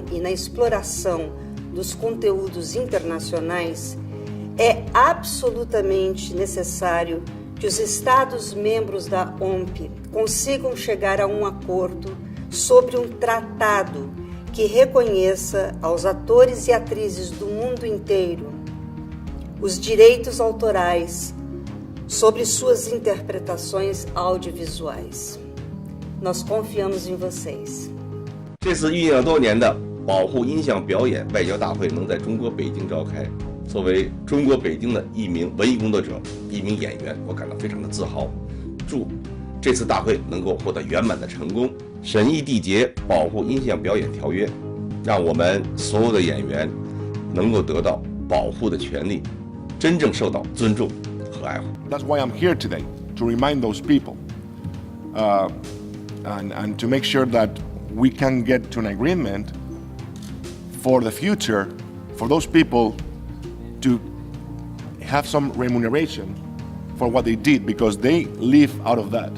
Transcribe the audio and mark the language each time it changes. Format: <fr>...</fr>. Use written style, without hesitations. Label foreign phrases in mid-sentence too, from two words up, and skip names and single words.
<pt>e na exploração dos conteúdos internacionais, é absolutamente necessário que os Estados-membros da OMP consigam chegar a um acordo sobre um tratado que reconheça aos atores e atrizes do mundo inteiro os direitos autorais sobre suas interpretações audiovisuais. Nós confiamos em vocês.</pt> <zh>这次酝酿多年的保护音像表演外交大会能在中国北京召开，作为中国北京的一名文艺工作者、一名演员，我感到非常的自豪。祝这次大会能够获得圆满的成功，审议缔结保护音像表演条约，让我们所有的演员能够得到保护的权利，真正受到尊重和爱护。</zh> <en>That's why I'm here today, to remind those people and to make sure that we can get to an agreement for the future for those people to have some remuneration for what they did, because they live out of that.</en>